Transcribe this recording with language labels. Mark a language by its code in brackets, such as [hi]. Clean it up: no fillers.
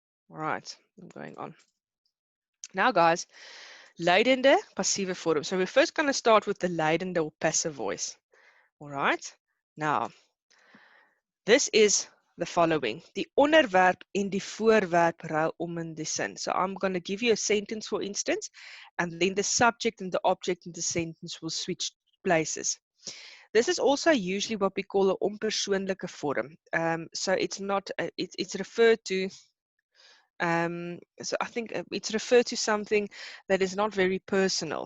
[en] All right, I'm going on. Now, guys, Lydende, passieve vorm. So we're first going to start with the Lydende or passive voice. All right? Now, this is the following. [af] Die onderwerp en die voorwerp ruil om in die sin. [en] So I'm going to give you a sentence, for instance, and then the subject and the object in the sentence will switch places. This is also usually what we call an onpersoonlike vorm. So it's not, it's referred to, so I think it's referred to something that is not very personal.